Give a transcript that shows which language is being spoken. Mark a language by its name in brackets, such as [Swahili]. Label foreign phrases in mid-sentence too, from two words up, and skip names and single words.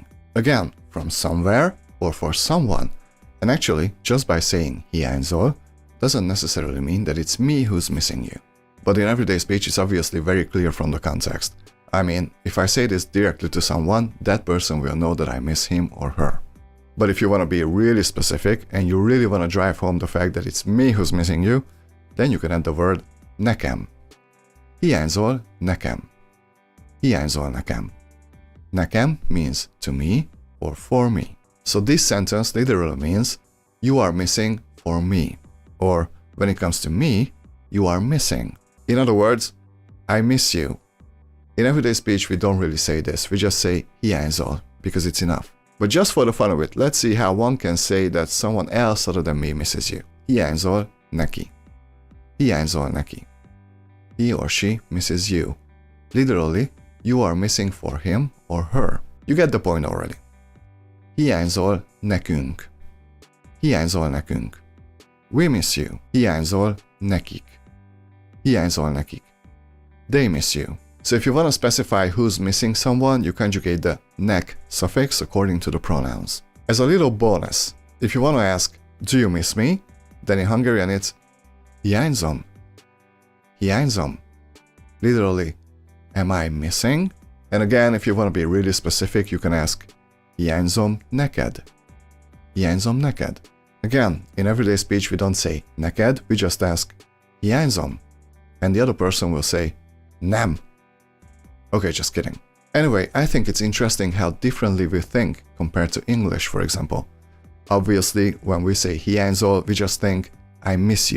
[English] Again, from somewhere or for someone. And actually, just by saying hiányzol doesn't necessarily mean that it's me who's missing you. But in everyday speech, it's obviously very clear from the context. I mean, if I say this directly to someone, that person will know that I miss him or her. But if you want to be really specific and you really want to drive home the fact that it's me who's missing you, then you can add the word nekem. [Hungarian] Hiányzol nekem. Hiányzol nekem. [English] Nekem means to me or for me. So this sentence literally means you are missing for me. Or when it comes to me, you are missing. In other words, I miss you. In everyday speech, we don't really say this. We just say hiányzol because it's enough. But just for the fun of it, let's see how one can say that someone else other than me misses you. [Hungarian] Hiányzol neki. Hiányzol neki. [English] He or she misses you. Literally, you are missing for him or her. You get the point already. [Hungarian] Hiányzol nekünk. Hiányzol nekünk. [English] We miss you. [Hungarian] Hiányzol nekik. Hiányzol nekik. [English] They miss you. So if you want to specify who's missing someone, you conjugate the nek suffix according to the pronouns. As a little bonus, if you want to ask, do you miss me? Then in Hungarian it's hiányzom. Hiányzom. Literally, am I missing? And again, if you want to be really specific, you can ask, [Hungarian] hiányzom neked. Hiányzom neked. [English] Again, in everyday speech, we don't say neked, we just ask, hiányzom. And the other person will say, nem. Okay, just kidding. Anyway, I think it's interesting how differently we think compared to English, for example. Obviously, when we say hiányzol, we just think, I miss you.